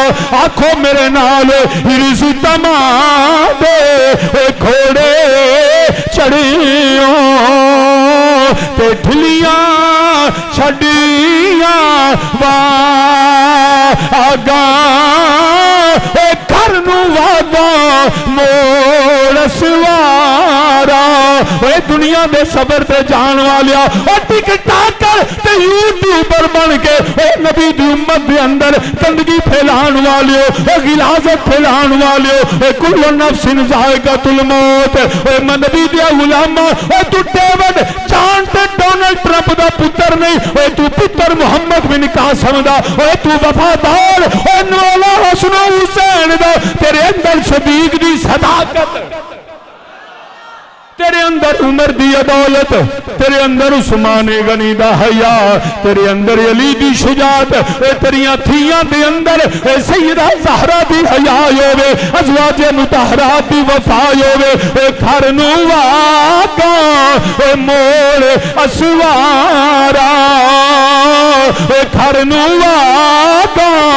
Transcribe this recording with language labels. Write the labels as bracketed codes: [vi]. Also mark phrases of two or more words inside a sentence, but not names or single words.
[pa] آکھو میرے نال حرص طمع دے گھوڑے چڑھیو تے ڈھلیاں چھڈیاں واگاں گھر نوں واگاں موڑ سوارا دنیا دے صبر سے جان والیا ٹک ٹاکر تے یوٹیوبر بن کے نبی دی امت دے اندر گندگی پھیلان والیو غلاظت پھیلان والیو [ar] كُلُّ نَفْسٍ ذَائِقَةُ الْمَوْتِ [pa] نبی دے غلاما تو ڈیوڈ جان تے ڈونلڈ ٹرمپ دا پتر نہیں تو پتر محمد بن قاسم دا تو وفادار مولا حسن حسین دا تیرے اندر صدیق دی صداقت تیرے اندر عمر دی عدالت تیرے اندر عثمان غنی دا حیا تیرے اندر علی دی شجاعت تیریاں دھیاں دے اندر سیدہ زہرا دی حیا ہووے ازواج مطہرات دی وفا ہووے گھر نوں واگاں موڑ اسوارا گھر نوں واگاں